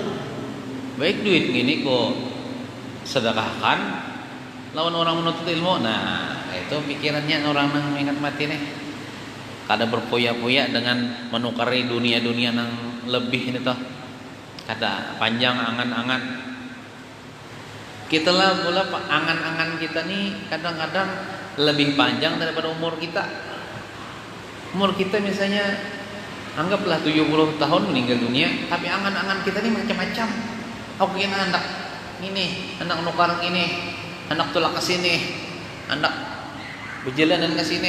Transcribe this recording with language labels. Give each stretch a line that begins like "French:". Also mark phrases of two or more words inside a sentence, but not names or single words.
Banjar: Baik duit gini kok sedekahkan lawan orang menuntut ilmu. Nah itu pikirannya orang nang ingat mati nih. Kada berpoya-poya dengan menukari dunia-dunia nang lebih ini toh. Kada panjang angan-angan.
Indonesian: Kita lah pula angan-angan kita nih kadang-kadang lebih panjang daripada umur kita. Umur kita misalnya anggaplah 70 tahun meninggal dunia, tapi angan-angan kita nih macam-macam.
Banjar: Aku ingin anak ini, anak nukar ini, anak tulak ke sini, anak berjalanan ke sini.